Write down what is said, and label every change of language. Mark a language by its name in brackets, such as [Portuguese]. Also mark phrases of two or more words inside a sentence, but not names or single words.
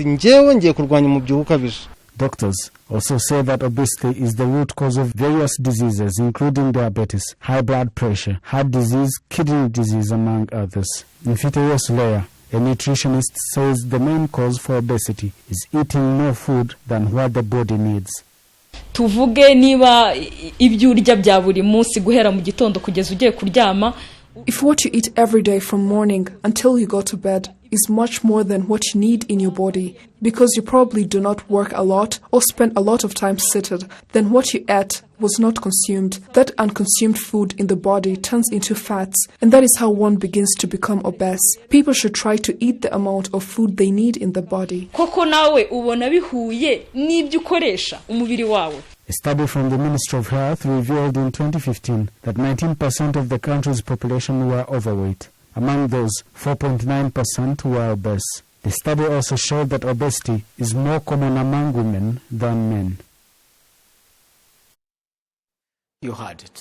[English] Doctors also say that obesity is the root cause of various diseases, including diabetes, high blood pressure, heart disease, kidney disease, among others. Mfite Leya, a nutritionist, says the main cause for obesity is eating more food than what the body needs. [Kinyarwanda] Tuvuge niba ibyo urya bya buri munsi guhera mu gitondo kugeza ugiye kuryama. [English] If what you eat every day from morning until you go to bed is much more than what you need in your body, because you probably do not work a lot or spend a lot of time seated, then what you ate was not consumed. That unconsumed food in the body turns into fats, and that is how one begins to become obese. People should try to eat the amount of food they need in the body. [Kinyarwanda] Koko nawe ubona bihuye n'ibyo ukoresha umubiri wawe. [English] A study from the Ministry of Health revealed in 2015 that 19% of the country's population were overweight. Among those, 4.9% were obese. The study also showed that obesity is more common among women than men. You heard it.